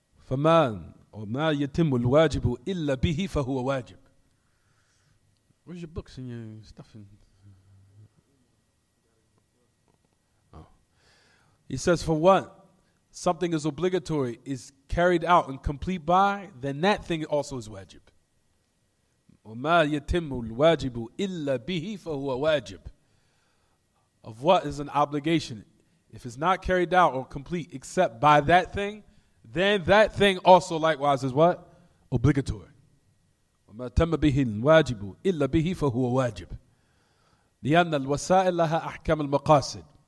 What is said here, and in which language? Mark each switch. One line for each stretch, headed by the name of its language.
Arabic: وَمَا يَتِمُّ الْوَاجِبُ إِلَّا بِهِ فَهُوَ وَاجِب.
English: Where's your books and your stuff? He says, for what something is obligatory, is carried out and complete by, then that thing also is wajib.
Arabic: وَمَا يَتِمُّ الْوَاجِبُ إِلَّا بِهِ فَهُوَ wajib.
English: Of what is an obligation, if it's not carried out or complete except by that thing, then that thing also likewise is what?
Arabic: Obligatory. وَمَا تَمَّ بِهِ الْوَاجِبُ إِلَّا بِهِ فَهُوَ وَاجِب. لِأَنَّ الْوَسَائِلَ لَهَا أَحْكَامُ الْمَقَاصِدِ.